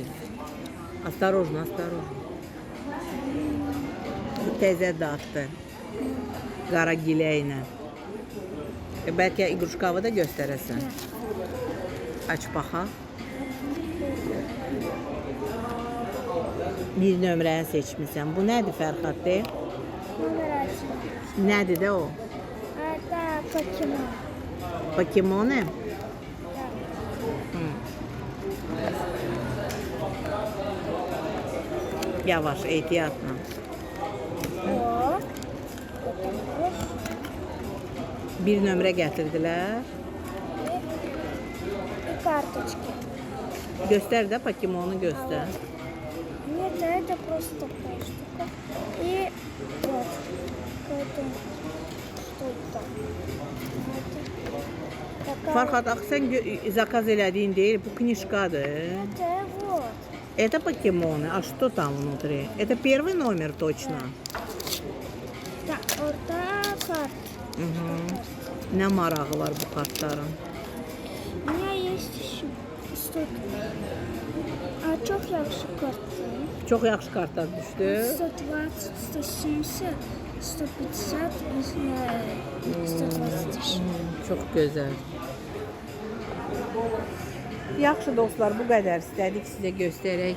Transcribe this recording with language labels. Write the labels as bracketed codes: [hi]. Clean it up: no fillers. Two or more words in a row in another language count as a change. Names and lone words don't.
[ru] Осторожно, осторожно. [az] Təzə daddır. Qara gilə ilə. Bəlkə iqruşkavı da göstərəsən. Aç baxaq. Bir nömrəni seçmişsən. Bu nədir Fərhad de? [ru] Номер один. [az] Nədir də o? [ru] Это покемон. [az] Pokemon? [ru] Да. [az] Yavaş, ehtiyatla. [ru] О. Это больше. [az] Bir nömrə gətirdilər. [ru] И карточки. [az] Göstər də Pokemonu göstər. [ru] Нет, это просто такая штука. И вот. Какая-то что-то. Такая. [az] Fərhad, axı sən zakaz elədiyin deyil, bu knижkadır. [ru] Это вот. Это покемоны. А что там внутри? Это первый номер точно? Да, вот так карта. [az] Nə marağı var bu kartların? [ru] У меня есть еще что-то. [az] А çok yaxşı kartı. Çox yaxşı kartlar düşdü. [ru] 120, 170, 150 и 120. [az] Çox gözəl. Yaxşı dostlar, bu qədər istədik sizə göstərək.